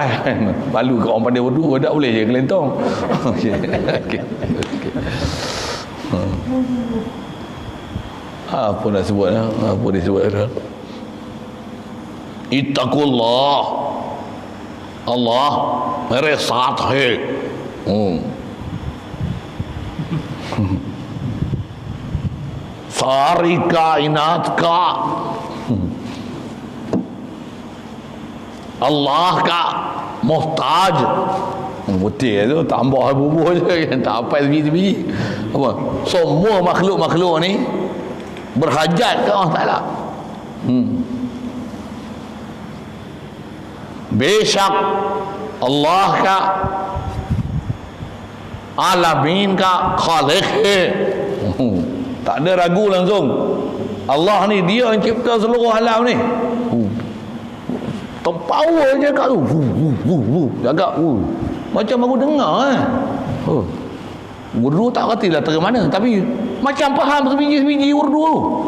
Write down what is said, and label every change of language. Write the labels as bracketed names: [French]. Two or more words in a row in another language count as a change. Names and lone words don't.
[Malay] Malu ke orang pandai urdu tak boleh je kelentong. Okey. Apa nak sebut? Apa dia sebut? [Urdu] Ittaqullah. Allah میرے ساتھ ہے. ساری کائنات کا Allah کا محتاج. [Malay] Betul tu, tambah bubuh je, tak apa sebiji-sebiji. Apa? Semua makhluk-makhluk ni berhajat ke Allah Taala. [Urdu] بیشک اللہ کا alamin کا خالق ہے. [Malay] Tak ada ragu langsung, Allah ni dia yang cipta seluruh alam ni. Terpower je kat tu, jaga macam aku dengar urdu tak reti lah dari mana, tapi macam faham sebiji-sebiji urdu tu.